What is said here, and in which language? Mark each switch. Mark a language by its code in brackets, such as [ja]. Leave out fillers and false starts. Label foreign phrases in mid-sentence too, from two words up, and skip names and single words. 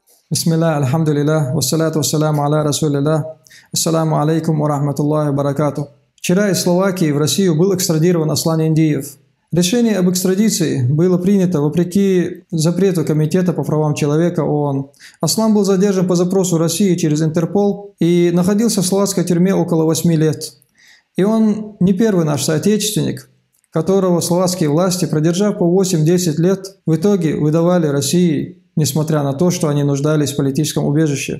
[ar] بسم الله، الحمد لله، والصلاة والسلام على رسول الله، السلام عليكم ورحمة الله بركاته. [ru] Вчера из Словакии в Россию был экстрадирован Аслан Индиев. Решение об экстрадиции было принято вопреки запрету Комитета по правам человека ООН. Аслан был задержан по запросу России через Интерпол и находился в словацкой тюрьме около 8 лет. И он не первый наш соотечественник, которого словацкие власти, продержав по 8-10 лет, в итоге выдавали России, несмотря на то, что они нуждались в политическом убежище.